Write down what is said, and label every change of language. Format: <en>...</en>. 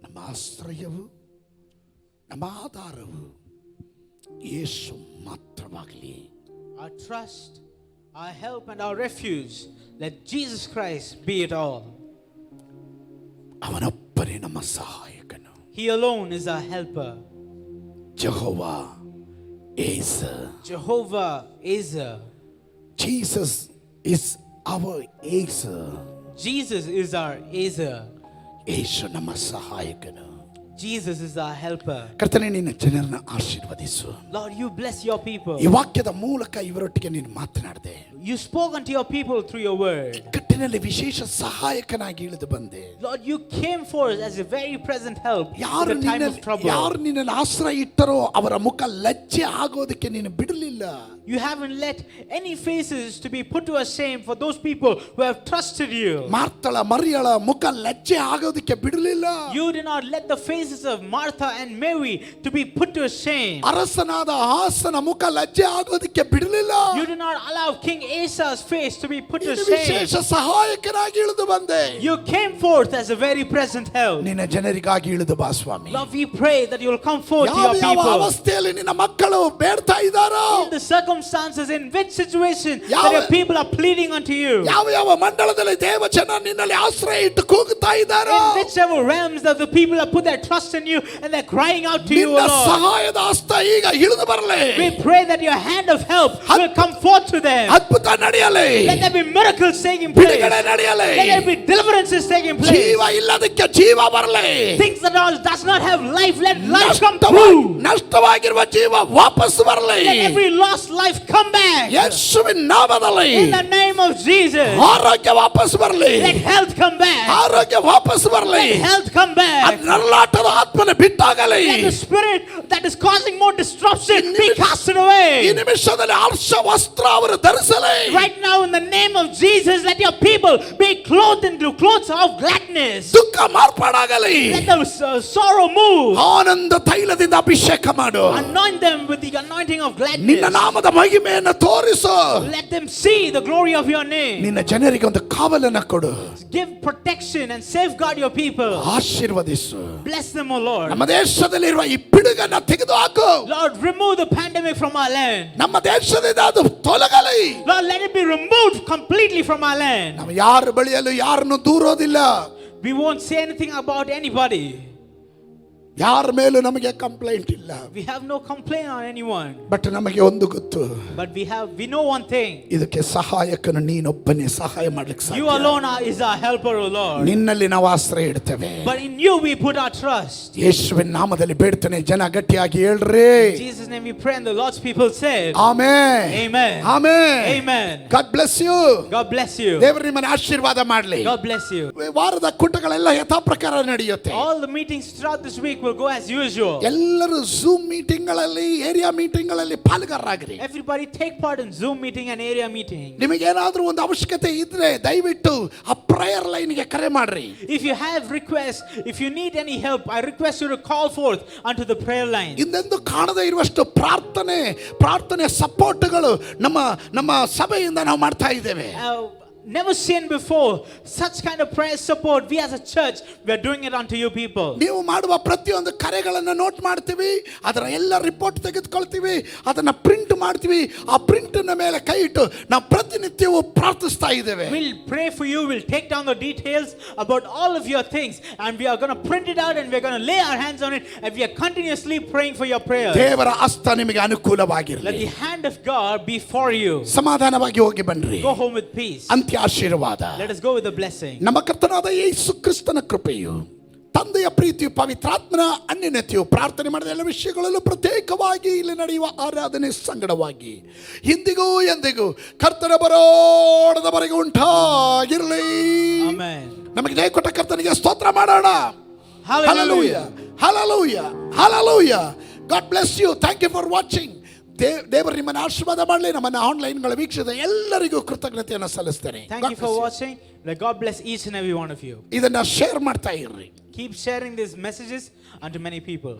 <kn>ಆಶ್ರಯವು ನಮ್ಮ ಆಧಾರವು ಯೇಸು ಮಾತ್ರವಾಗಲಿ.</kn> <en>Our trust, our help, and our refuge, let Jesus Christ be it all.</en> <kn>ಅವನೊಬ್ಬನೇ ನಮ್ಮ ಸಹಾಯಕನು.</kn> <en>He alone is our helper.</en> <kn>Jehovah Acer.</kn> <en>Jehovah is Jesus is our Ezer. Jesus is our Ezer.</en> <kn>ಯೇಸು ನಮ್ಮ ಸಹಾಯಕನು.</kn> <en>Jesus is our helper.</en> <kn>ಕರ್ತನೇ, ನಿನ್ನ ಜನರನ್ನು ಆಶೀರ್ವದಿಸು.</kn> <en>Lord, you bless your people.</en> <kn>ಈ ವಾಕ್ಯದ ಮೂಲಕ ಇವರೊಟ್ಟಿಗೆ ನೀನು ಮಾತನಾಡಿದೆ.</kn> <en>You spoke unto your people through your word.</en> <kn>ಇಕ್ಕಟ್ಟಿನಲ್ಲಿ ವಿಶೇಷ ಸಹಾಯಕನಾಗಿ ಇಳಿದು ಬಂದೆ.</kn> <en>Lord, you came forth as a very present help in</en> <kn>ಯಾರು</kn> <en>the time of trouble.</en> <kn>ನಿನ್ನಲ್ಲಿ ಆಶ್ರಯ ಇಟ್ಟರೋ ಅವರ ಮುಖ ಲಜ್ಜೆ ಆಗೋದಕ್ಕೆ ನೀನು ಬಿಡಲಿಲ್ಲ.</kn> <en>You haven't let any faces to be put to shame for those people who have trusted you.</en> <kn>ಮಾರ್ತಳ ಮರಿಯಳ ಮುಖ ಲಜ್ಜೆ ಆಗೋದಕ್ಕೆ ಬಿಡಲಿಲ್ಲ.</kn> <en>You did not let the faces of Martha and Mary to be put to shame.</en> <kn>ಅರಸನಾದ ಆಸನ ಮುಖ ಲಜ್ಜೆ ಆಗೋದಕ್ಕೆ ಬಿಡಲಿಲ್ಲ.</kn> <en>You did not allow King Asa's face to be put to</en> <kn>ವಿಶೇಷ</kn> <en>shame.</en> <kn>ಸಹಾಯಕನಾಗಿ ಇಳಿದು ಬಂದೆ.</kn> <en>You came forth as a very present help.</en> <kn>ನಿನ್ನ ಜನರಿಗಾಗಿ ಇಳಿದು ಬಾ ಸ್ವಾಮಿ.</kn> <en>Lord, we pray that you will come forth to your</en> <kn>ಯಾವ</kn> <en>people.</en> <kn>ಅವಸ್ಥೆಯಲ್ಲಿ ನಿನ್ನ ಮಕ್ಕಳು ಬೇಡ್ತಾ ಇದ್ದಾರೋ,</kn> <en>In the circumstances, in which situation</en> <kn>ಯಾವ-</kn> <en>that your people are pleading unto you.</en> <kn>ಯಾವ ಮಂಡಲದಲ್ಲಿ ದೇವಜನ ನಿನ್ನಲ್ಲಿ ಆಶ್ರಯ ಇಟ್ಟು ಕೂಗುತ್ತಾ ಇದ್ದಾರೋ,</kn> <en>In whichever realms that the people have put their trust in you and they're crying out to you, O</en> <kn>ನಿನ್ನ</kn> <en>Lord.</en> <kn>ಸಹಾಯದ ಹಸ್ತ ಈಗ ಇಳಿದು ಬರಲಿ.</kn> <en>We pray that your hand of help will come forth to them.</en> <kn>ಅದ್ಭುತ ನಡೆಯಲಿ.</kn> <en>Let there be miracles taking place.</en> <kn>ಬಿಡುಗಡೆ ನಡೆಯಲಿ.</kn> <en>Let there be deliverances taking place.</en> <kn>ಜೀವ ಇಲ್ಲದಕ್ಕೆ ಜೀವ ಬರಲಿ.</kn> <en>Things that does not have life, let life come through.</en> <kn>ನಷ್ಟವಾಗಿರುವ ಜೀವ ವಾಪಸ್ ಬರಲಿ.</kn> <en>Let every lost life come back.</en> <kn>ಯೇಸುವಿನ ನಾಮದಲ್ಲಿ</kn> <en>In the name of Jesus.</en> <kn>ಆರೋಗ್ಯ ವಾಪಸ್ ಬರಲಿ.</kn> <en>Let health come back.</en> <kn>ಆರೋಗ್ಯ ವಾಪಸ್ ಬರಲಿ.</kn> <en>Let health come back.</en> <kn>ನರಳಾಟದ ಆತ್ಮನ ಬಿಟ್ಟಾಗಲಿ.</kn> <en>Let the spirit that is causing more disruption be casted</en> <kn>ಈ</kn> <en>away.</en> <kn>ನಿಮಿಷದಲ್ಲಿ ಹರ್ಷ ವಸ್ತ್ರ ಅವರು ಧರಿಸಲಿ.</kn> <en>Right now, in the name of Jesus, let your people be clothed into clothes of gladness.</en> <kn>ದುಃಖ ಮಾರ್ಪಾಡಾಗಲಿ.</kn> <en>Let the sorrow move.</en> <kn>ಆನಂದ ತೈಲದಿಂದ ಅಭಿಷೇಕ ಮಾಡು.</kn> <en>Anoint them with the anointing of</en> <kn>ನಿನ್ನ</kn> <en>gladness.</en> <kn>ನಾಮದ ಮಹಿಮೆಯನ್ನು ತೋರಿಸು.</kn> <en>Let them see the glory of your name.</en> <kn>ನಿನ್ನ ಜನರಿಗೆ ಒಂದು ಕಾವಲನ್ನು ಕೊಡು.</kn> <en>Give protection and safeguard your people.</en> <kn>ಆಶೀರ್ವದಿಸು.</kn> <en>Bless them, O Lord.</en> <kn>ನಮ್ಮ ದೇಶದಲ್ಲಿರುವ ಈ ಪಿಡುಗನ್ನ ತೆಗೆದು ಹಾಕು.</kn> <en>Lord, remove the pandemic from our land.</en> <kn>ನಮ್ಮ ದೇಶದಿಂದ ಅದು ತೊಲಗಲಿ.</kn> <en>Lord, let it be removed completely from our land.</en> <kn>ನಾವು ಯಾರ ಬಳಿಯಲ್ಲೂ ಯಾರನ್ನು ದೂರೋದಿಲ್ಲ.</kn> <en>We won't say anything about anybody.</en> <kn>ಯಾರ ಮೇಲೂ ನಮಗೆ ಕಂಪ್ಲೇಂಟ್ ಇಲ್ಲ.</kn> <en>We have no complaint on anyone.</en> <kn>But ನಮಗೆ ಒಂದು ಗೊತ್ತು,</kn> <en>But we know one thing.</en> <kn>ಇದಕ್ಕೆ ಸಹಾಯಕನು ನೀನೊಬ್ಬನೇ ಸಹಾಯ ಮಾಡ್ಲಿಕ್ಕೆ</kn> <en>You</en> <kn>ಸಾಧ್ಯ.</kn> <en>alone is our helper, O Lord.</en> <kn>ನಿನ್ನಲ್ಲಿ ನಾವು ಆಶ್ರಯ ಇಡ್ತೇವೆ.</kn> <en>But in you we put our trust.</en> <kn>ಯೇಸುವಿನ ನಾಮದಲ್ಲಿ ಬೇಡ್ತೇನೆ, ಜನ ಗಟ್ಟಿಯಾಗಿ ಹೇಳ್ರಿ.</kn> <en>In Jesus' name we pray, and the Lord's people said,</en> <kn>amen.</kn> <en>Amen.</en> <kn>Amen.</kn> <en>Amen. God bless you. God bless you.</en> <kn>ದೇವರು ನಿಮ್ಮನ್ನು ಆಶೀರ್ವಾದ ಮಾಡಲಿ.</kn> <en>God bless you.</en> <kn>ವಾರದ ಕೂಟಗಳೆಲ್ಲ ಯಥಾ ಪ್ರಕಾರ ನಡೆಯುತ್ತೆ.</kn> <en>All the meetings throughout this week will go as usual.</en> <kn>ಎಲ್ಲರೂ zoom meeting ಗಳಲ್ಲಿ, ಏರಿಯಾ ಮೀಟಿಂಗ್ ಗಳಲ್ಲಿ ಪಾಲ್ಗಾರರಾಗ್ರಿ.</kn> <en>Everybody take part in Zoom meeting and area meeting.</en> <kn>ನಿಮಗೇನಾದ್ರೂ ಒಂದು ಅವಶ್ಯಕತೆ ಇದ್ರೆ ದಯವಿಟ್ಟು ಆ ಪ್ರೇಯರ್ ಲೈನ್ಗೆ ಕರೆ ಮಾಡ್ರಿ.</kn> <en>If you have requests, if you need any help, I request you to call forth unto the prayer line.</en> <kn>ಹಿಂದೆಂದೂ ಕಾಣದೇ ಇರುವಷ್ಟು ಪ್ರಾರ್ಥನೆ ಸಪೋರ್ಟ್ಗಳು ನಮ್ಮ ಸಭೆಯಿಂದ ನಾವು ಮಾಡ್ತಾ ಇದ್ದೇವೆ.</kn> <en>Never seen before such kind of prayer support. We as a church, we are doing it unto you people.</en> <kn>ನೀವು ಮಾಡುವ ಪ್ರತಿಯೊಂದು ಕರೆಗಳನ್ನು ನೋಟ್ ಮಾಡ್ತೀವಿ, ಅದರ ಎಲ್ಲ ರಿಪೋರ್ಟ್ ತೆಗೆದುಕೊಳ್ತೀವಿ, ಅದನ್ನ ಪ್ರಿಂಟ್ ಮಾಡ್ತೀವಿ. ಆ ಪ್ರಿಂಟ್ ಮೇಲೆ ಕೈ ಇಟ್ಟು ನಾವು ಪ್ರತಿನಿತ್ಯವೂ ಪ್ರಾರ್ಥಿಸ್ತಾ ಇದ್ದೇವೆ.</kn> <en>We'll pray for you. We'll take down the details about all of your things, and we are going to print it out, and we're going to lay our hands on it, and we are continuously praying for your prayers.</en> <kn>ದೇವರ ಹಸ್ತ ನಿಮಗೆ ಅನುಕೂಲವಾಗಿರಲಿ.</kn> <en>Let the hand of God be for you.</en> <kn>ಸಮಾಧಾನವಾಗಿ ಹೋಗಿ ಬನ್ರಿ.</kn> <en>Go home with peace.</en> <kn>ಅಂತ್ಯ ಆಶೀರ್ವಾದ.</kn> <en>Let us go with the blessing.</en> <kn>ನಮ್ಮ ಕರ್ತನಾದ ಯೇಸು ಕ್ರಿಸ್ತನ ಕೃಪೆಯು, ತಂದೆಯ ಪ್ರೀತಿಯು, ಪವಿತ್ರಾತ್ಮನ ಅನ್ಯೋನ್ಯತೆಯು, ಪ್ರಾರ್ಥನೆ ಮಾಡಿದ ಎಲ್ಲ ವಿಷಯಗಳಲ್ಲೂ ಪ್ರತ್ಯೇಕವಾಗಿ ಇಲ್ಲಿ ನಡೆಯುವ ಆರಾಧನೆ ಸಂಗಡವಾಗಿ ಇಂದಿಗೂ ಎಂದಿಗೂ ಕರ್ತನ ಬರೋಣದವರೆಗೆ ಉಂಟಾಗಿರಲಿ.</kn> <en>Amen.</en> <kn>ನಮಗೆ ಜಯ ಕೊಟ್ಟ ಕರ್ತನಿಗೆ ಸ್ತೋತ್ರ ಮಾಡೋಣ.</kn> <en>Hallelujah. Hallelujah. Hallelujah. God bless you. Thank you for watching.</en> <kn>ದೇವರು ನಿಮ್ಮನ್ನು ಆಶೀರ್ವಾದ ಮಾಡಲಿ. ನಮ್ಮನ್ನು ಆನ್ಲೈನ್ಗಳ ವೀಕ್ಷಿಸಿದ ಎಲ್ಲರಿಗೂ ಕೃತಜ್ಞತೆಯನ್ನು ಸಲ್ಲಿಸ್ತೇನೆ.</kn> <en>Thank you for watching. Let God bless each and every one of you.</en> <kn>ಇದನ್ನ ಶೇರ್ ಮಾಡ್ತಾ ಇರ್ರಿ.</kn> <en>Keep sharing these messages unto many people.</en>